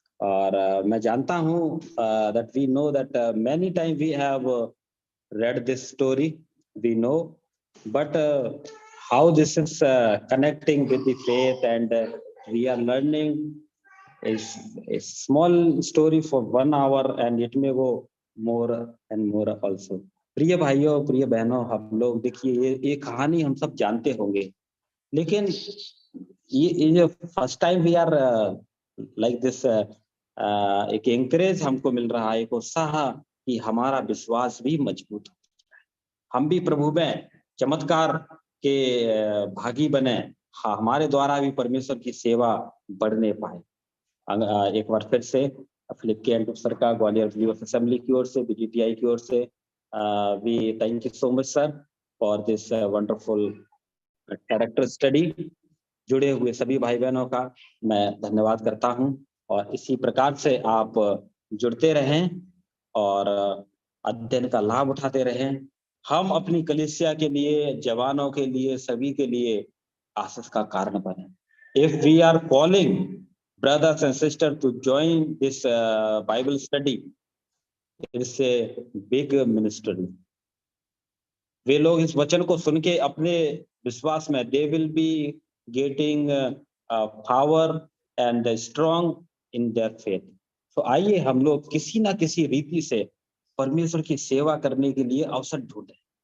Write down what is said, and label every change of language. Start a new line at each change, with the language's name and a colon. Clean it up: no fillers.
Hindi: और मैं जानता हूँ
English: that we know that many times we have read this story, we know, but how this is connecting with the faith, and we are learning is a small story for 1 hour, and it may go more and more also.
Hindi: प्रिय भाइयों, प्रिय बहनों, हम लोग देखिए ये कहानी हम सब जानते होंगे, लेकिन ये
English: first time we are like this,
Hindi: एक एंकरेज हमको मिल रहा है, एक उत्साह कि हमारा विश्वास भी मजबूत हो, हम भी प्रभु में चमत्कार के भागी बने, हमारे द्वारा भी परमेश्वर की सेवा बढ़ने पाए। एक बार फिर से फिलिप के एंड सर का ग्वालियर बिलीवर्स असेंबली की ओर से, बीडीटीआई की ओर से
English: We thank you so much sir for this wonderful character study.
Hindi: जुड़े हुए सभी भाई बहनों का मैं धन्यवाद करता हूं, और इसी प्रकार से आप जुड़ते रहें और अध्ययन का लाभ उठाते रहें। हम अपनी कलीसिया के लिए, जवानों के लिए, सभी के लिए आशीष का कारण बने।
English: If we are calling brothers and sisters to join this Bible study, it's a big ministry.
Hindi: वे लोग इस वचन को सुन के अपने विश्वास में
English: they will be getting power and strong in their faith.
Hindi: तो आइए हम लोग किसी ना किसी रीति से परमेश्वर की सेवा करने के लिए अवसर ढूंढें।